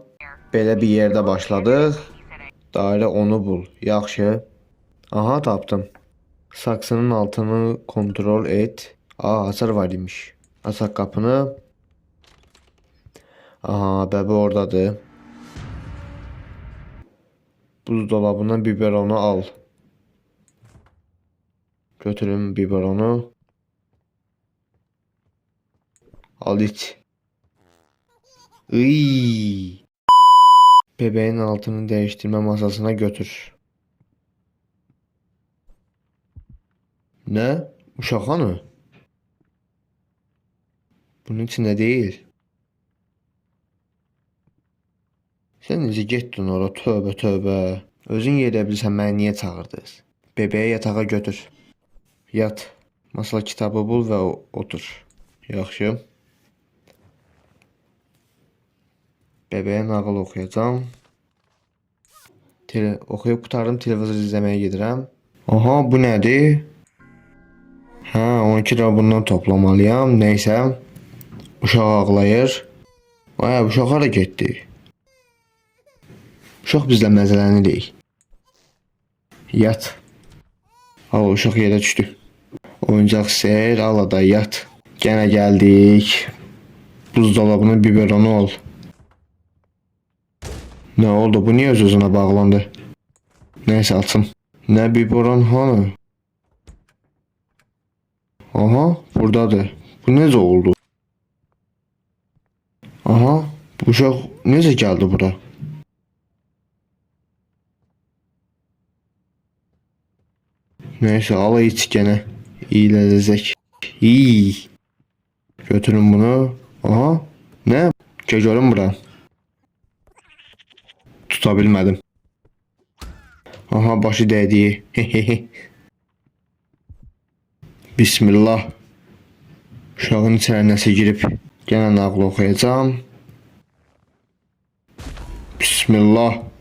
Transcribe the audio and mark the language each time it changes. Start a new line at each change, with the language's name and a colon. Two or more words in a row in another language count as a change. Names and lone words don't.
Azerbaijani: Belə bir yerde başladıq. Dairə
Turkish: onu bul.
Azerbaijani: Yaxşı. Aha, tapdım.
Turkish: Saksının altını kontrol et.
Azerbaijani: Hasar var imiş. Açaq qapını. Aha, bəbi oradadır.
Turkish: Buzdolabından biberonu al.
Azerbaijani: Götürün biberonu. Al iç. Iy.
Turkish: Bebeğin altını değiştirme masasına götür.
Azerbaijani: Ne? Uşaq hanı?
Turkish: Bunun içinde değil.
Azerbaijani: Sen necə getdin ora? Tövbə tövbə. Özün yedə bilsən məni niyə çağırdınız?
Turkish: Bebeği yatağa götür. Yat. Masal kitabı bul və otur.
Azerbaijani: Yaxşı. Bebeğe nağıl oxuyacağam. Oxuyub qutardım, televizor izləməyə gedirəm. Aha, bu nədir? Hə, 12 lira bundan toplamalıyam. Neysə. Uşaq ağlayır. Ay, uşaq hara getdi? Uşaq bizlə məzələnirik. Yat. Al, uşaq yerə düşdü. Oyuncaq ser, al da yat.
Turkish: Gene geldik. Buzdolabının biberonu ol. Ne oldu? Bu niye öz-özünə bağlandı?
Azerbaijani: Neyse, açım. Ne biberon hanı? Aha, buradadır. Bu necə oldu? Aha, bu uşaq necə geldi bura? Neyse, al iç gene. İyiləşəcək. İyi. Götürün bunu. Aha, ne? Görüm bura. Tutabilmedim.
Turkish: Aha, başı değdi. Bismillah.
Azerbaijani: Uşağın içine nəsə girib. Gene nağıl oxuyacağım. Bismillah.